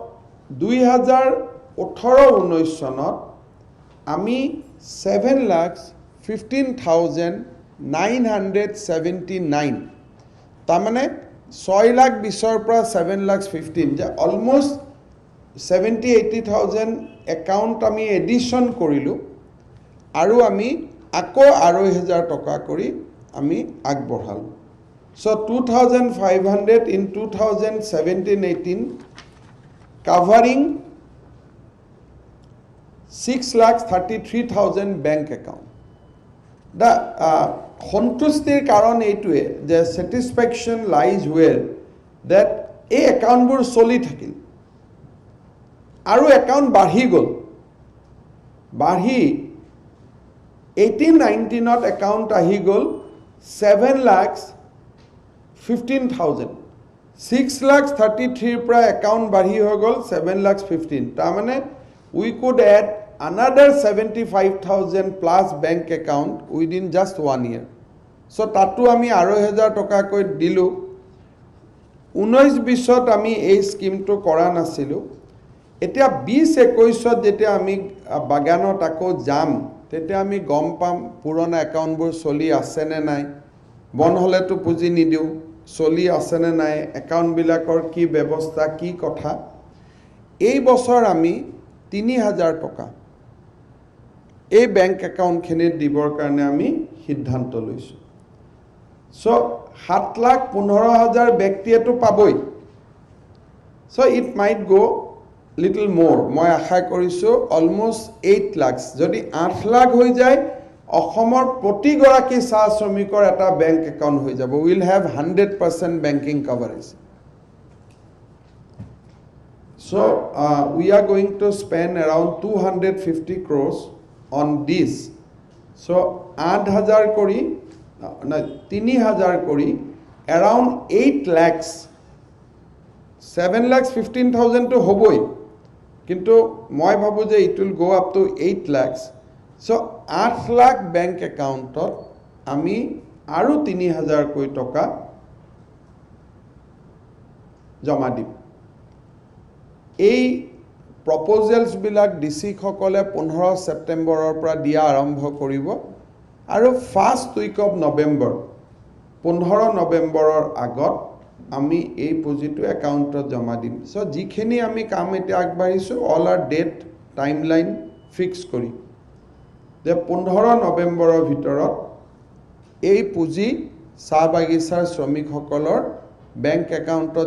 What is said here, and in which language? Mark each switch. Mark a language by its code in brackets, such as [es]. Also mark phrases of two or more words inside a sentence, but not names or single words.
[as] 2018-19 চনত আমি 7,15,979 তাৰমানে 6,20,000 পৰা 7,15,000 যে অলমোষ্ট 70,000-80,000 একাউণ্ট আমি এডিশ্যন কৰিলোঁ আৰু আমি আকৌ 2,500 টকা কৰি আমি আগবঢ়ালোঁ সো [en] 2,500 in 2017-18 covering [as] 6,33,000 [en] bank account the [as] সন্তুষ্টিৰ কাৰণ এইটোৱে যে [en] satisfaction lies where that [as] এই একাউণ্টবোৰ চলি থাকিল আৰু একাউণ্ট বাঢ়ি গ'ল বাঢ়ি 18-19ত একাউণ্ট আহি গ'ল 7,15,000 6,33,000 পৰা একাউণ্ট বাঢ়ি হৈ গ'ল 7,15,000 তাৰমানে [en] we could add another 75,000 plus bank account within just 1 year [as] so তাতো আমি 2,500 টকাকৈ দিলোঁ 19-20ত আমি এই স্কিমটো কৰা নাছিলোঁ এতিয়া 20-21ত যেতিয়া আমি বাগানত আকৌ যাম তেতিয়া আমি গম পাম পুৰণা একাউণ্টবোৰ চলি আছে নে নাই বন হলেতো পুঁজি নিদিওঁ চলি আছে নে নাই একাউণ্টবিলাকৰ কি ব্যৱস্থা কি কথা এই বছৰ আমি 3,000 টকা এই বেংক একাউণ্টখিনিত দিবৰ কাৰণে আমি সিদ্ধান্ত লৈছোঁ সো 7,15,000 ব্যক্তিয়েতো পাবই সো [en] it might go little more [as] মই আশা কৰিছোঁ [en] almost 8 lakhs [as] যদি 8 লাখ হৈ যায় অসমৰ প্ৰতি গৰাকী চাহ শ্ৰমিকৰ এটা বেংক একাউণ্ট হৈ যাব [en] we will have 100% banking coverage so we are going to spend around 250 crores on this so 8,000 কৰি 3,000 কৰি around 8 lakhs [as] 7,15,000 to হবই কিন্তু মই ভাবো যে [en] it will go up to 8 lakhs [as] so 8 লাখ বেংক একাউণ্টত আমি আৰু 3,000 কৈ টকা জমা দিম এই প্ৰপ'জেলছ বিলাক ডিসি সকলে 15 সেপ্টেম্বৰৰ পৰা দিয়া আৰম্ভ কৰিব আৰু [en] first week of November [as] 15 নৱেম্বৰৰ আগত আমি এই পুঁজিটো একাউণ্টত জমা দিম সো যিখিনি আমি কাম এতিয়া আগবাঢ়িছোঁ [en] all our date timeline fix [as] কৰি যে 15 নৱেম্বৰৰ ভিতৰত এই পুঁজি চাহ বাগিচাৰ শ্ৰমিকসকলৰ বেংক একাউণ্টত